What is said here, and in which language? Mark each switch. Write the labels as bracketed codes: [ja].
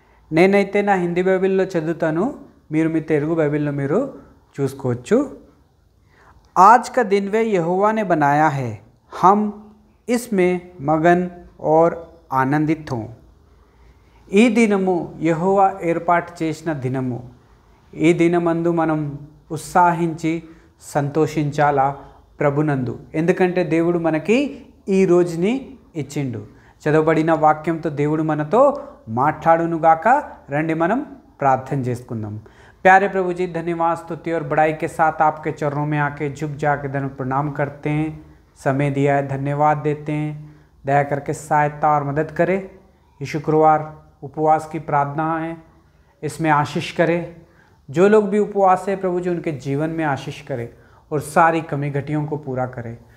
[te] నేనైతే నా హిందీ బైబిల్లో చదువుతాను, మీరు మీ తెలుగు బైబిల్లో మీరు చూసుకోవచ్చు. [hi] आज का दिन वे यहोवा ने बनाया है, हम इसमें मगन और ఆనందిత్ హోం. [te] ఈ దినము యెహోవా ఏర్పాటు చేసిన దినము. ఈ దినమందు మనం ఉత్సాహించి సంతోషించాలా ప్రభునందు, ఎందుకంటే దేవుడు మనకి ఈ రోజుని ఇచ్చిండు. చదవబడిన వాక్యంతో దేవుడు మనతో మాట్లాడునుగాక. రండి మనం प्रार्थना చేసుకుందాం. [hi] प्यारे प्रभु जी, धन्यवाद स्तुति और बड़ाई के साथ आपके चरणों में आके झुक जाके धन प्रणाम करते हैं. समय दिया है, धन्यवाद देते हैं. दया करके सहायता और मदद करे. ये शुक्रवार उपवास की प्रार्थना है, इसमें आशीष करे. जो लोग भी उपवास है प्रभु जी, उनके जीवन में आशीष करे और सारी कमी घटियों को पूरा करे.